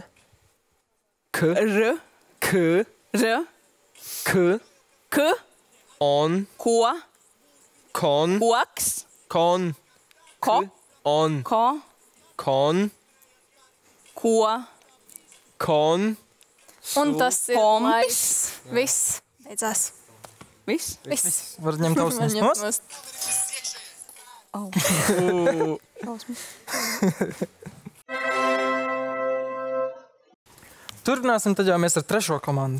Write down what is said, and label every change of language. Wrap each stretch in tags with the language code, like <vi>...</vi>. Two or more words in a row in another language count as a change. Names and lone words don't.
<lv>K. On. Kon. Koks. Kon. On. Kon. Kon. Un tas ir laiks. Viss. Beidzās. Viss? Var ņemt austiņas nost? Turpināsim tad jau mēs ar trešo komandu.</lv>